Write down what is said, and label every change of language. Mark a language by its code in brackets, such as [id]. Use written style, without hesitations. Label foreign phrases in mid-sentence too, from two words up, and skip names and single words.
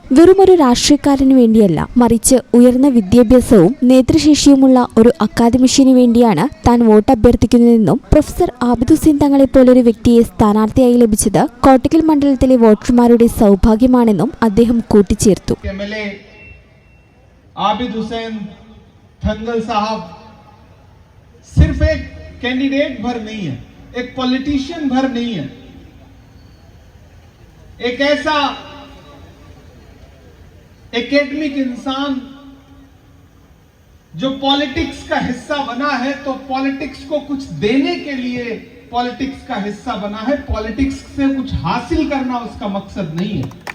[ml] വെറുമൊരു രാഷ്ട്രീയക്കാരനു വേണ്ടിയല്ല, മറിച്ച് ഉയർന്ന വിദ്യാഭ്യാസവും നേതൃശേഷിയുമുള്ള ഒരു അക്കാദമിഷ്യനു വേണ്ടിയാണ് താൻ വോട്ട് അഭ്യർത്ഥിക്കുന്നതെന്നും പ്രൊഫസർ ആബിദ് ഹുസൈൻ തങ്ങളെപ്പോലൊരു വ്യക്തിയെ സ്ഥാനാർത്ഥിയായി ലഭിച്ചത് കോട്ടക്കൽ മണ്ഡലത്തിലെ വോട്ടർമാരുടെ സൗഭാഗ്യമാണെന്നും അദ്ദേഹം കൂട്ടിച്ചേർത്തു. [hi] आबिद हुसैन थंगल साहब सिर्फ एक कैंडिडेट भर नहीं है, एक पॉलिटिशियन भर नहीं है, एक ऐसा एकेडमिक इंसान जो पॉलिटिक्स का हिस्सा बना है तो पॉलिटिक्स को कुछ देने के लिए पॉलिटिक्स का हिस्सा बना है, पॉलिटिक्स से कुछ हासिल करना उसका मकसद नहीं है.